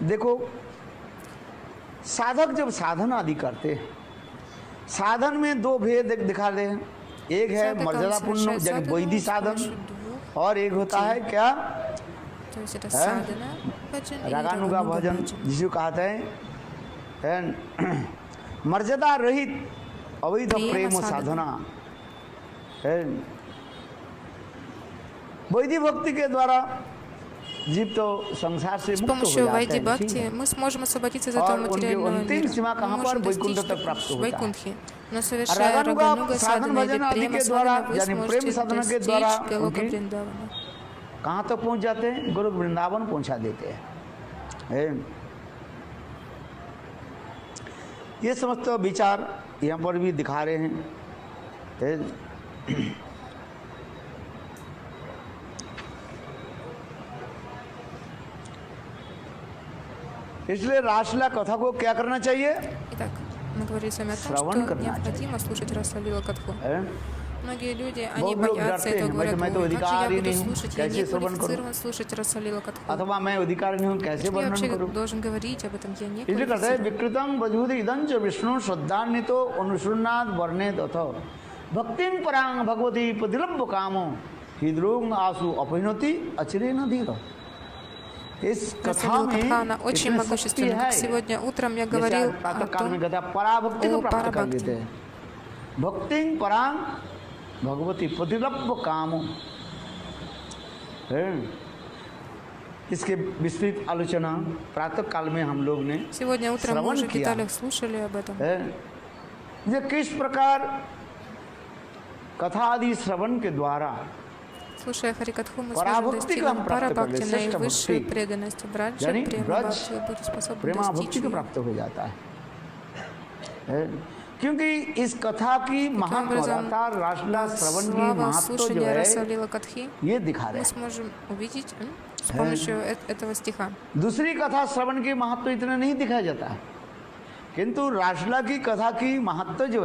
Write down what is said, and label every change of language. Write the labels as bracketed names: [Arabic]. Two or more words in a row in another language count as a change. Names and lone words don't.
[Hindi] देखो, साधक जब साधन आदि करते हैं, साधन में दो भेद दिखा रहे हैं। एक है [Russian] Садхак, он [Hindi] मर्यादापूर्ण [Russian] совершает [Hindi] यानी [Russian] садхану [Hindi] वैदिक [Russian] с [Hindi] साधन, [Russian] помощью двух [Hindi] और एक होता है [Russian] путей. [Hindi] क्या [Russian] То есть это [Hindi] साधना भजन [Russian] и [Hindi] रागानुगा रागानुगा भजन, [Russian] баджан. [Hindi] जिसको कहते हैं मर्यादा रहित अवैध प्रेम प्रेम साधना। साधना है। वैदिक भक्ति के द्वारा जीव तो संसार से [Russian] С [Hindi] मुक्त हो [Russian] помощью [Hindi] जाते [Russian] Вайди [Hindi] हैं, ठीक [Russian] Бхакти [Hindi] है? [Russian] мы сможем освободиться из [Hindi] और [Russian] этого [Hindi] उनकी [Russian] материального [Hindi] अंतिम [Russian] мира. [Hindi] सीमा [Russian] Мы [Hindi] कहाँ पर? [Russian] можем [Hindi] वैकुंठ [Russian] достичь [Hindi] तक प्राप्त होता है। [Russian] Вайкунтхи. Но совершая [Hindi] रागानुगा [Russian] Рагануга [Hindi] साधन साधना भजन [Russian] или [Hindi] आदि [Russian] према [Hindi] के द्वारा [Russian] साधना, вы [Hindi] यानी प्रेम [Russian] сможете [Hindi] साधना के द्वारा [Russian] достичь Галока [Hindi] उनकी [Russian] Вриндавана. [Hindi] कहाँ तक पहुँच जाते हैं? गोलोक वृंदावन पहुँचा देते हैं। ये समस्त विचार यहाँ पर भी दिखा रहे हैं। इसलिए रासलीला कथा को क्या करना चाहिए? [Russian] Итак, мы говорили с вами о том, [Hindi] श्रवण [Russian] что [Hindi] करना [Russian] необходимо слушать Расалила Катху. [Hindi] हैं? [Russian] Многие люди, они [Hindi] बहुत लोग [Russian] боятся [Hindi] डरते [Russian] этого, [Hindi] हैं, [Russian] говорят, [Hindi] मैं तो [Russian] «Ой, как же [Hindi] अधिकार [Russian] я [Hindi] ही [Russian] буду [Hindi] नहीं हूँ, [Russian] слушать, я [Hindi] कैसे [Russian] не [Hindi] श्रवण करूँ? [Russian] квалифицирован слушать Расалила Катху. [Hindi] अथवा मैं अधिकार नहीं हूँ, कैसे [Russian] Я [Hindi] वर्णन [Russian] вообще [Hindi] करूँ? [Russian] должен говорить об этом, я не [Hindi] इसलिए कहते हैं [Russian] квалифицирован. [Sanskrit] विकृतम वजूद इदं च विष्णु श्रद्धान्वितो अनुसृणाद वर्णे तथो भक्तिं परांग भगवती प्रतिलब्ध कामो हृद्रोग आसु अपहिनोति अचिरे न धीरो। [Hindi] इस कथा [Russian] Расалила [Hindi] में [Russian] Катха, она очень [Hindi] इतनी शक्ति [Russian] могущественна. [Hindi] है, [Russian] Как сегодня утром я [Hindi] जैसे [Russian] говорил [Hindi] प्रातः [Russian] о [Hindi] काल में [Russian] том, [Hindi] कहता है पराभक्ति को ओ प्राप्त कर पराभक्ति। लेते हैं। [Sanskrit] भक्तिं परांग भगवती प्रतिलब्ध कामो है। [Hindi] इसके विस्तृत आलोचना प्रातः काल में हम लोग ने [Russian] сегодня утром мы [Hindi] श्रवण [Russian] уже в [Hindi] किया [Russian] деталях слушали об этом. [Hindi] है। ये किस प्रकार कथा आदि श्रवण के द्वारा [Russian] Слушая Харикатху, мы сможем [Hindi] पराभक्ति [Russian] достичь [Hindi] को हम प्राप्त कर ले, [Russian] парабхакти, [Hindi] श्रेष्ठ [Russian] наивысшей [Hindi] भक्ति, [Russian] преданности. Браджа, [Hindi] यानी [Russian] према [Hindi] ब्रज [Russian] бхакти, будем способны [Hindi] प्रेमा [Russian] достичь [Hindi] भक्ति को [Russian] ее. [Hindi] प्राप्त हो जाता है। क्योंकि इस कथा की महात्मता रासलीला श्रवण की [Russian] Слава [Hindi] महत्व जो [Russian] слушания [Hindi] है [Russian] Расалила Катхи [Hindi] ये दिखा रहे [Russian] мы [Hindi] हैं। [Russian] сможем увидеть с помощью этого стиха. [Hindi] दूसरी कथा श्रवण की महत्व इतना नहीं दिखाया जाता है, किंतु रासलीला की कथा की महत्व जो